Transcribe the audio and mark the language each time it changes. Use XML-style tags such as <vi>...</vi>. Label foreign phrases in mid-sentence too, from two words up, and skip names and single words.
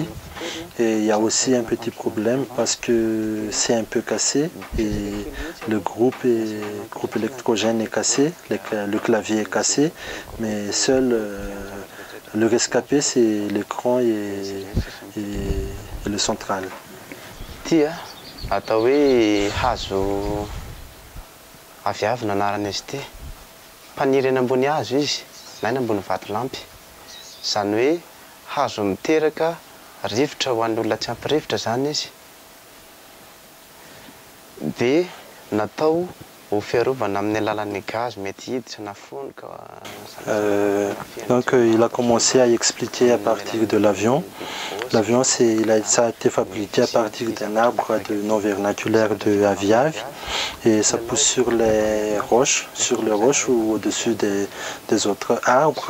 <fr>Et il y a aussi un petit problème parce que c'est un peu cassé et le groupe électrogène est cassé, le clavier est cassé, mais seul le rescapé, c'est l'écran et le central.</fr> <mg>Tia atao hoe hazo aviavina anarana izy ity. Mpaniry eny ambony hazo izy na eny ambony vatolampy. Zany hoe hazo miteraka rivotra ho an'ny olona tsy ampy rivotra zany izy. Dia natao ho fiarovana amin'ny alalan'ny gaz mety hiditra na fonoka.</mg> <fr>Donc il a commencé à expliquer à partir de l'avion. L'avion, ça a été fabriqué à partir d'un arbre de non vernaculaire de Aviave et ça pousse sur les roches ou au-dessus des autres arbres.</fr>